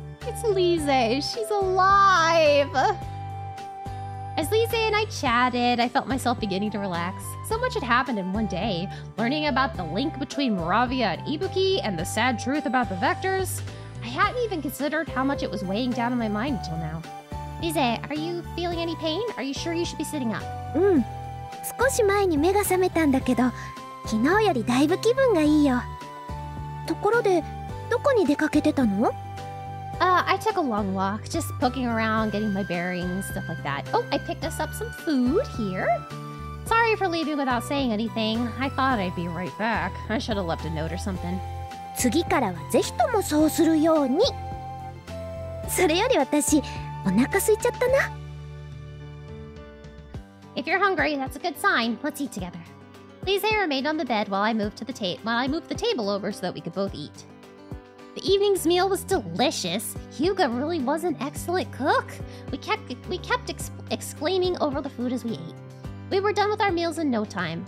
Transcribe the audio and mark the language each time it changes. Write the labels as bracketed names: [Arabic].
[English] It's Lise. She's alive. As Lise and I chatted, I felt myself beginning to relax. So much had happened in one day. Learning about the link between Moravia and Ibuki and the sad truth about the vectors. I hadn't even considered how much it was weighing down on my mind until now. Lise, are you feeling any pain? Are you sure you should be sitting up? [Japanese] 少し前に目が覚めたんだけど、昨日よりだいぶ気分がいいよ。ところで、どこに出かけてたの？ [English] I took a long walk, just poking around, getting my bearings, stuff like that. Oh, I picked us up some food here. Sorry for leaving without saying anything. I thought I'd be right back. I should have left a note or something. [Japanese] 次からはぜひともそうするように。それより私、お腹空いちゃったな。 [English] If you're hungry, that's a good sign. Let's eat together. Lise remained on the bed while I moved the table over so that we could both eat. The evening's meal was delicious. Hyuga really was an excellent cook. We kept exclaiming over the food as we ate. We were done with our meals in no time.